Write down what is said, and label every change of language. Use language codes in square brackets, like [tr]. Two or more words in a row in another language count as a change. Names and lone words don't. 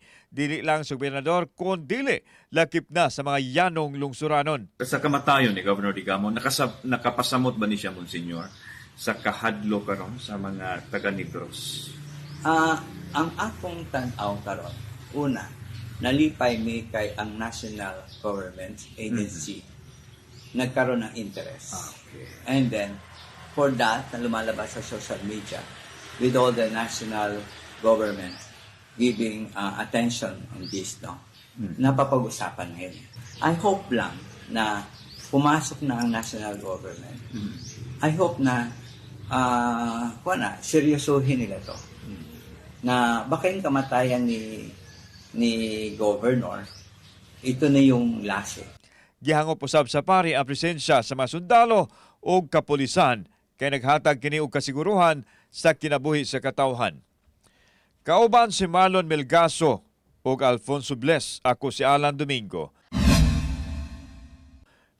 [ceb] Dili lang sa gobernador kun dili lakip na sa mga yanong lungsuranon. Sa kamatayon ni Governor Digamo, nakapasamot ba ni siya, Monsignor, sa kahadlo karon sa mga taga-Negros? Ang akong tan-aw karon, una, nalipay mi kay ang National Government Agency. [tl] Nagkaroon ng interest. Okay. [en] And then, for that, [tl] na lumalabas sa [en] social media with all the national government giving attention on this, no? [tl] Napapag-usapan ngayon. [en] I hope [tl] lang na pumasok na ang [en] national government. I hope [tl] na seryosohin nila to. Na baka yung kamatayan ni governor, ito na yung lase. [ceb] Gihangop usab sa pari ang presensya sa mga sundalo o kapulisan kay naghatag kini og kasiguruhan sa kinabuhi sa katawhan. Kauban si Marlon Melgaso ug Alfonso Bles, ako si Alan Domingo.